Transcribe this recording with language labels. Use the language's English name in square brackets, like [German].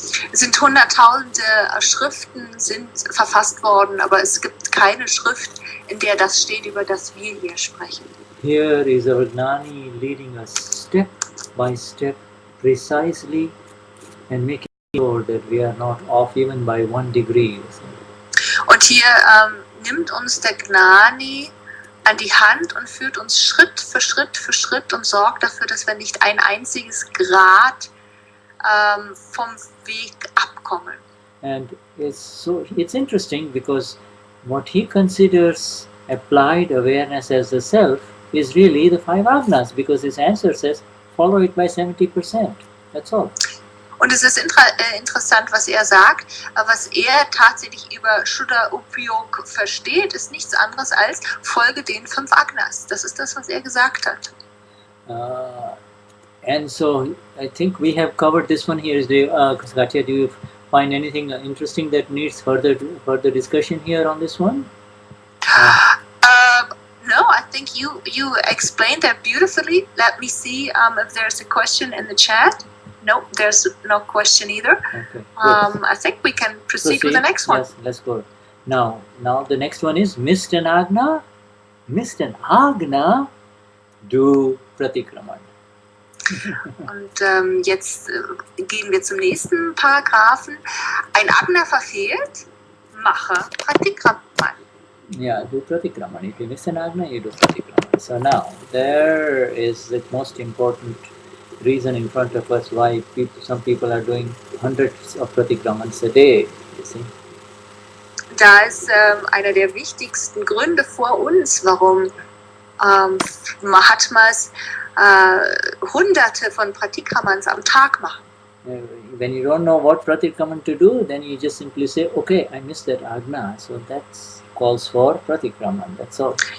[German] Es sind hunderttausende Schriften sind verfasst worden, aber es gibt keine Schrift, in der das steht, über das wir hier sprechen. [English] Here is our Gnani leading us step by step, precisely, and making sure that we are not off even by 1 degree. [German] Und hier nimmt uns der Gnani an die Hand und führt uns Schritt für Schritt und sorgt dafür, dass wir nicht ein einziges Grad vom Weg abkommen. [English] And it's interesting because what he considers applied awareness as the self is really the 5 Agnas, because his answer says follow it by 70%. That's all. [German] Und es ist interessant, was er sagt. Was er tatsächlich über Shuddha Upayog versteht, ist nichts anderes als folge den 5 Agnas. Das ist das, was er gesagt hat. [English] And so I think we have covered this one here. Katja, do you find anything interesting that needs further discussion here on this one? No, I think you explained that beautifully. Let me see if there's a question in the chat. Nope, there's no question either. Okay, I think we can proceed with the next one. Yes, let's go. Now the next one is Mist and Agna. Mist and Agna do Pratikraman. [German] Und jetzt gehen wir zum nächsten Paragraphen. Ein Agna verfehlt, mache Pratikraman. [English] Yeah, do Pratikraman. If you miss an Agna, you do Pratikraman. So now, there is the most important reason in front of us why some people are doing hundreds of Pratikramans a day, you see. [German] Da ist einer der wichtigsten Gründe vor uns, warum Mahatmas hunderte von Pratikramans am Tag machen. [English] When you don't know what Pratikraman to do, then you just simply say, okay, I missed that Agna, so that calls for Pratikraman, that's all.